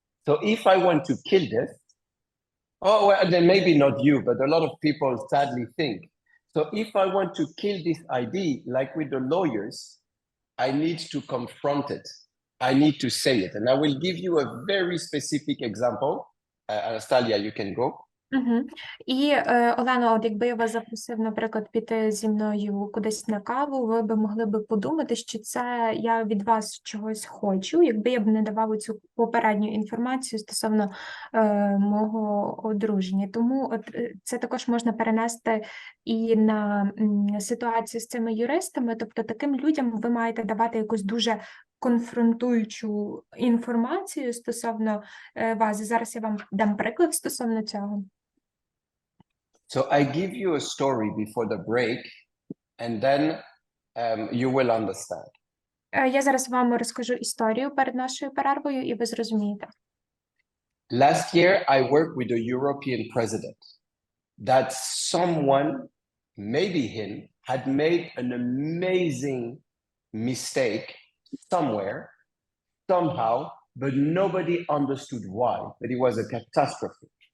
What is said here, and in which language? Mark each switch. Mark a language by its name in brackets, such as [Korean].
[English] So if I want to kill this, then maybe not you, but a lot of people sadly think. So if I want to kill this idea, like with the lawyers, I need to confront it. I need to say it. And I will give you a very specific example. Anastasia, you can go. Угу. [Ukrainian] І, Олено, от якби я вас запросив, наприклад, піти зі мною кудись на каву, ви б могли б подумати, що це я від вас чогось хочу, якби я б не давала цю попередню інформацію стосовно мого одруження. Тому от це також можна перенести і на ситуацію з цими юристами, тобто таким людям ви маєте давати якусь дуже конфронтуючу інформацію стосовно вас. І зараз я вам дам приклад стосовно цього. [English] So I give you a story before the break, and then you will understand. [Ukrainian] Я зараз вам розкажу історію перед нашою перервою, і ви зрозумієте. [English] Last year, I worked with a European president that someone, maybe him, had made an amazing mistake somewhere, somehow, but nobody understood why, but it was a catastrophe.